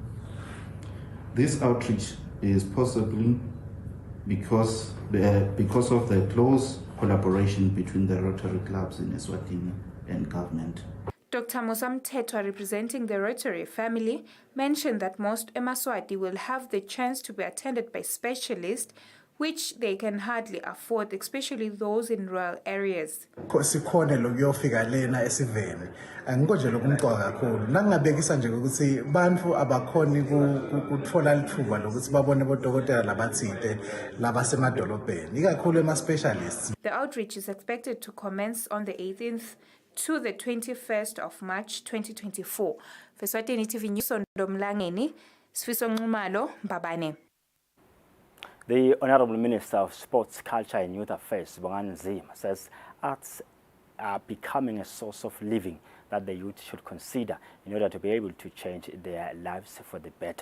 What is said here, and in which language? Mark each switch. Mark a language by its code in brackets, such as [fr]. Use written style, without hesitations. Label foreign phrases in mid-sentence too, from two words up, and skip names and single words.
[en] This outreach is possible because of the close collaboration between the Rotary clubs in Eswatini and government. Dr. Musam Tetwa, representing the Rotary family, mentioned that most eMaswati will have the chance to be attended by specialists, which they can hardly afford, especially those in rural areas. [ss] Sikhona lokuyofika lena esiveni angikho lokumqoka kakhulu nangingabekisa nje ukuthi bantu abakhoni ukuthola lithuba lokuthi babone bodokotela labathile labasemadolobheni ikakhulu ema-specialists. [en] The outreach is expected to commence on the 18th to the 21st of March 2024. For Eswatini TV News, Ndomlangeni, Sfiso Nxumalo, Mbabane. The Honourable Minister of Sports, Culture and Youth Affairs, Bongani Nzima, says arts are becoming a source of living that the youth should consider in order to be able to change their lives for the better.